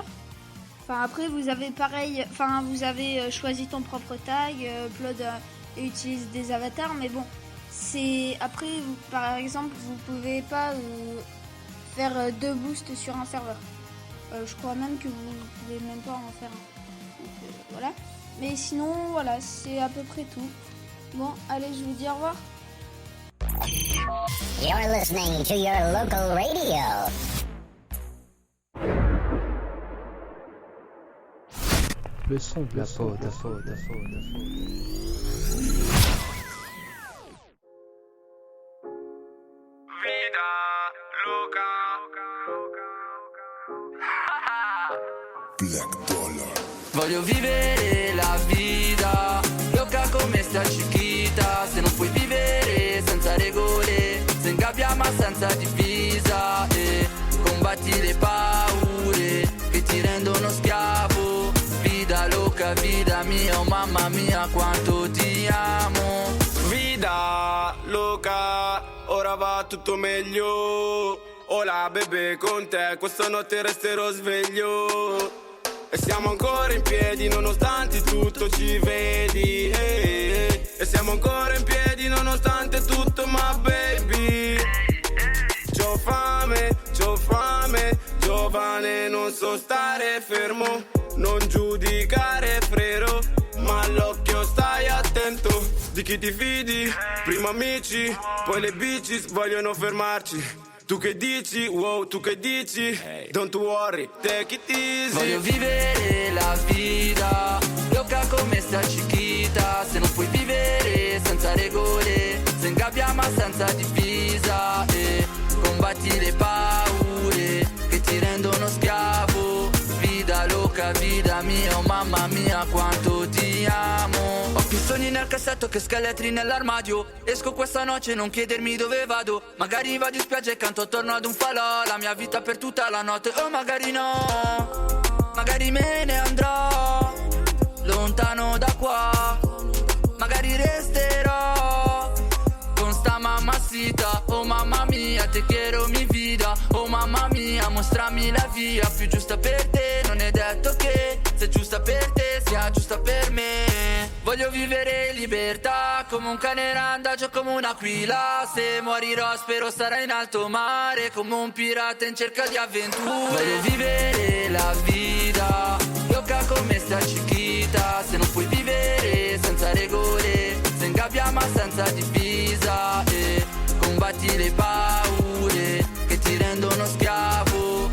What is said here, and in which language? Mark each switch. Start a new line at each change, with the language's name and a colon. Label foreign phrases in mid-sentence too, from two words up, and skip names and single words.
French: Enfin, après, vous avez pareil, vous avez choisi ton propre tag, upload et utilise des avatars, mais bon, après, par exemple, vous pouvez pas faire 2 boosts sur un serveur. Je crois même que vous pouvez même pas en faire un. Donc, voilà. Mais sinon, voilà, c'est à peu près tout. Bon, allez, je vous dis au revoir.
English: You're listening to your local radio.
French: Le son de la faute.
Spanish: Vida loca. Black Dollar.
Italian: Voglio vivere la vita loca come sta Chiquita. Se non puoi vivere senza regole, se ingabbia ma senza divisa, e combatti le paure che ti rendono schiavo.
Spanish: Vida loca, vida mia,
Italian: oh mamma mia quanto ti amo.
Spanish: Vida loca,
Italian: ora va tutto meglio. Hola bebè, con te questa notte resterò sveglio. E siamo ancora in piedi nonostante tutto, ci vedi, E siamo ancora in piedi nonostante tutto, ma baby. C'ho fame, giovane, non so stare fermo. Non giudicare frero, ma l'occhio sta di chi ti fidi. Prima amici, poi le bitches vogliono fermarci. Tu che dici, wow, tu che dici?
English: Don't worry, take it easy.
Italian: Voglio vivere la vita, loca come sta chiquita. Se non puoi vivere senza regole, se in gabbia ma senza divisa. E combatti le paure che ti rendono schiavo.
Spanish: Vida loca, vida mia,
Italian: oh mamma mia quanto ti amo. Ho più sogni nel cassetto che scheletri nell'armadio. Esco questa notte, non chiedermi dove vado. Magari vado in spiaggia e canto attorno ad un falò. La mia vita per tutta la notte, o magari no. Magari me ne andrò lontano da qua. Magari resterò con sta mamacita. Oh mamma mia,
Spanish: te quiero mi vida.
Italian: Oh mamma mia, mostrami la via più giusta per te. Non è detto che se giusta per te sia giusta per me. Voglio vivere in libertà come un cane randagio, come un'aquila. Se morirò spero sarà in alto mare, come un pirata in cerca di avventure. Voglio vivere la vita, loca come sta chiquita. Se non puoi vivere senza regole, se in gabbia ma senza divisa. E combatti le paure che ti rendono schiavo.